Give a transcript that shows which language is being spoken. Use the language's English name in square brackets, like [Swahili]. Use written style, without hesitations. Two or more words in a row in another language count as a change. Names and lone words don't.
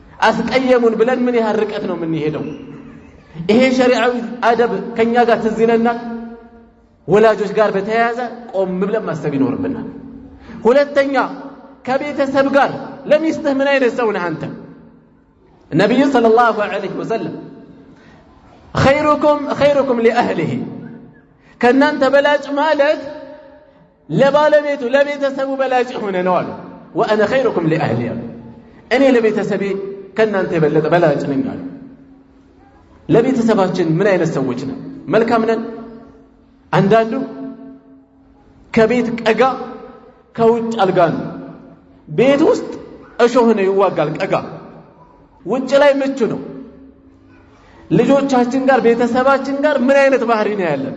[Amharic] አስቀየሙን ብለን ምን ያህል ርቀት ነው የምንሄደው? ይሄ ሸሪዓዊ አደብ ከኛ ጋር ትዝነና ወላጆች ጋር በተያያዘ ቆም ብለን ማሰብ ይኖርብናል። ሁለተኛ ከቤተሰብ ጋር ለሚስትህ ምን አይነት ሰው ነህ አንተ? ነብዩ [Arabic] صلى الله عليه وسلم خيركم لأهله [Amharic] ከናንተ በላጭ ማለት ለባለቤቱ ለቤተሰቡ በላጭ ሆነ ነው አሉ። [Arabic] وأنا خيركم لأهلي [Amharic] እኔ ለቤተሰቤ ከናንተ የበለጠ በላጭ ነኝ አሉ። ለቤተሰባችን ምን አይነት ሰዎች ነን? መልካም ነን? አንዳንዱ ከቤት ቀጋ ከውጭ አልጋን ቤት ውስጥ እሾህ ነው ይዋጋል ቀጋ ውጭ ላይ ምቹ ነው። ልጆቻችን ጋር ቤተሰባችን ጋር ምን አይነት ባህሪ ነው ያለን?